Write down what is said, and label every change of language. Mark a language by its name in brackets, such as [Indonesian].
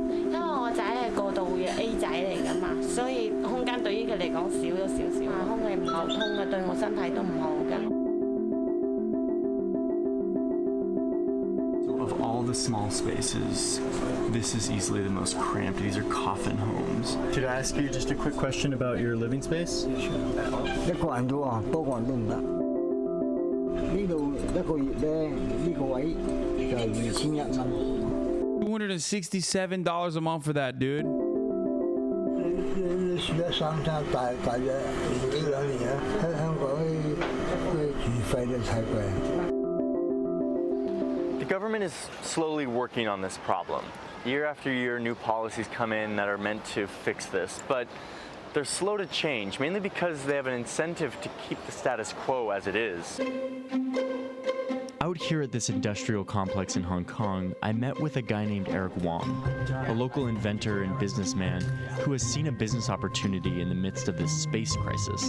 [Cantonese] 因為我仔係過渡嘅 A 仔嚟㗎嘛，所以空間對於佢嚟講少咗少少，空氣唔流通嘅對我身體都唔好㗎。 [English] the small spaces, this is easily the most cramped. These are coffin homes. Could I ask you just a quick question about your living space? [Cantonese] 一個人啫喎，多個人都唔得。呢度一個月咧，呢個位就係2100蚊。 [English] $267 a month for that, dude. [Cantonese] 你住得三餐大約呢兩年啊，喺香港啲住費都太貴。 [English] The government is slowly working on this problem. Year after year, new policies come in that are meant to fix this, but they're slow to change, mainly because they have an incentive to keep the status quo as it is. Out here at this industrial complex in Hong Kong, I met with a guy named Eric Wong, a local inventor and businessman who has seen a business opportunity in the midst of this space crisis.